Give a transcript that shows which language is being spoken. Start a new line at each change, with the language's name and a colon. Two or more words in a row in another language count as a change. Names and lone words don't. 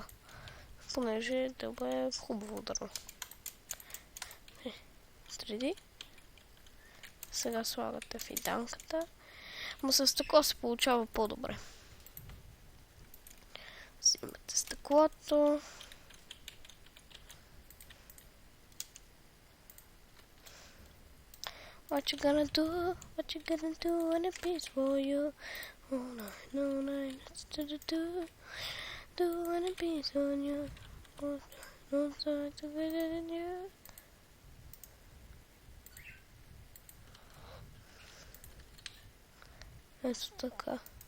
Bulgarian: Понеже дъба е хубаво дърво. Треди. Сега слагате фиданката. Но с стъкло се получава по-добре. Взимате стъклото.
English: What you gonna do when it beats for you? Oh no, it's do when it beats on you. Oh no, time to get it in you.
Bulgarian: Ето така.